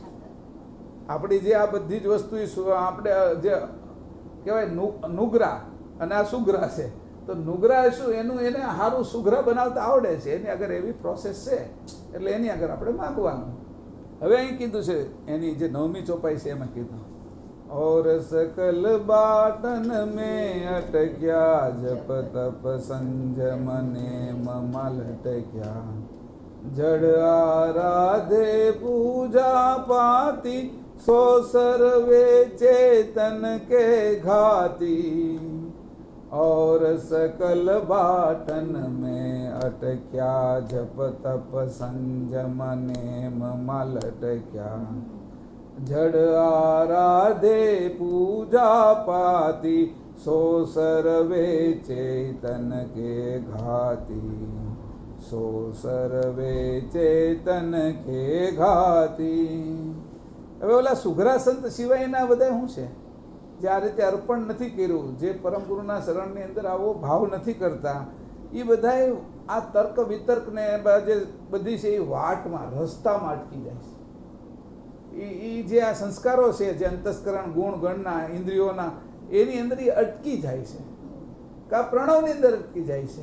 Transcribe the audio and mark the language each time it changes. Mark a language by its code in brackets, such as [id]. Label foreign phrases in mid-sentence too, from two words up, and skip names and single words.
[gu] આપણી જે આ બધી જ વસ્તુ આપણે જે કહેવાય નુગરા અને આ સુગરા છે, તો નુગરા શું એનું એને સારું સુગરા બનાવતા આવડે છે. એની આગળ એવી પ્રોસેસ છે એટલે એની આગળ આપણે માગવાનું. હવે અહીં કીધું છે એની જે 9મી ચોપાઈ છે એમાં કીધું [hi] और सकल बाटन में अटक्या जप तप संजम नेम मल टक्या जड़ आराधे पूजा पाती सो सर्वे चेतन के घाती और सकल बाटन में अटक्या जप तप संजम नेम मल टक्या जड़ आराधे पूजा पाती सो सर्वे चेतन के घाती सो सर्वे चेतन के घाती. [gu] હવે ઓલા સુઘરા સંત સિવાયના બધા શું છે જે આ રીતે અર્પણ નથી કર્યું, જે પરમ ગુરુના શરણની અંદર આવો ભાવ નથી કરતા, એ બધાએ આ તર્ક વિતર્કને જે બધી છે એ વાટમાં રસ્તામાં અટકી જાય છે. એ જે આ સંસ્કારો છે જે અંતસ્કરણ ગુણ ગણના ઇન્દ્રિયોના એની અંદર એ અટકી જાય છે, કા પ્રણવની અંદર અટકી જાય છે.